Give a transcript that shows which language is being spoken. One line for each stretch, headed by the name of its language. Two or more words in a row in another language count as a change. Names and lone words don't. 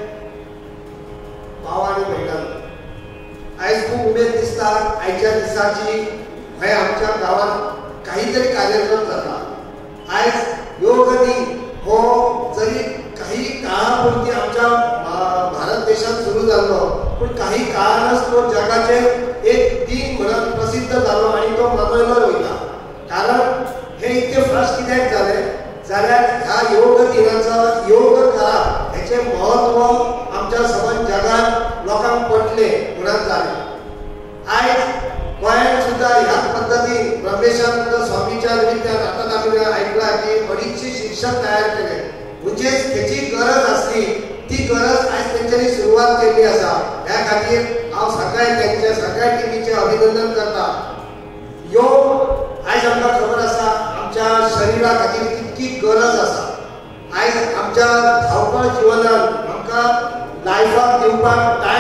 Konkani: भाव आणि बहिणांनो आज खूप उमेद दिसता आजच्या दिसाची हे आमच्या गावात काहीतरी कार्यक्रम जाता आज योग दिन हो जरी काही काळापुरती आमच्या भारत देशात सुरू झालो पण काही काळानच तो जगाचे एक दिन म्हणून प्रसिद्ध झालो आणि तो मनयलो वयता कारण हे इतके फास्ट कित्याक जाले जाल्यार ह्या योग दिनाचा योग करा हेचे महत्व आमच्या सबंद जगात लोकांक पटले म्हणून जाले आज गोंयांत सुद्धा ह्याच पद्धतीन ब्रह्मेशानंद स्वामीच्या निमित्तान
Marathi: आता आम्ही ऐकला की 250 शिक्षक तयार केले म्हणजेच त्याची गरज असली ती गरज आज त्यांच्यानी सुरुवात केली
Konkani: असा ह्या खातीर हांव सगळ्या सगळ्या टिमीचे अभिनंदन करता योग आज आमकां खबर आसा आमच्या शरीरा खातीर कितकी गरज आसा आज आमच्या धावपळ जिवनात आमकां लायफाक दिवपाक टायम